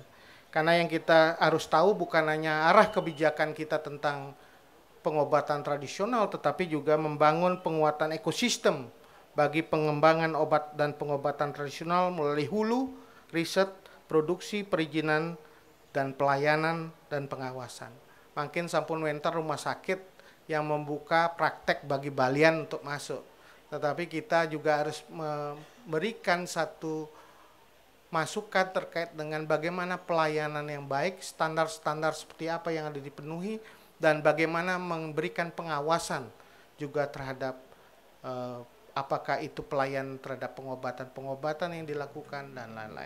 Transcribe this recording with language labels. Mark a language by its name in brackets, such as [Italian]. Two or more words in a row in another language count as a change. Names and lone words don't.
[Indonesian] Karena yang kita harus tahu bukan hanya arah kebijakan kita tentang pengobatan tradisional, tetapi juga membangun penguatan ekosistem bagi pengembangan obat dan pengobatan tradisional melalui hulu, riset, produksi, perizinan, dan pelayanan dan pengawasan. Makin [Balinese] sampun wenter [Indonesian] rumah sakit yang membuka praktek bagi Balian untuk masuk. Tetapi kita juga harus memberikan satu masukan terkait dengan bagaimana pelayanan yang baik, standar-standar seperti apa yang ada dipenuhi, dan bagaimana memberikan pengawasan juga terhadap apakah itu pelayan terhadap pengobatan-pengobatan yang dilakukan dan lain-lain.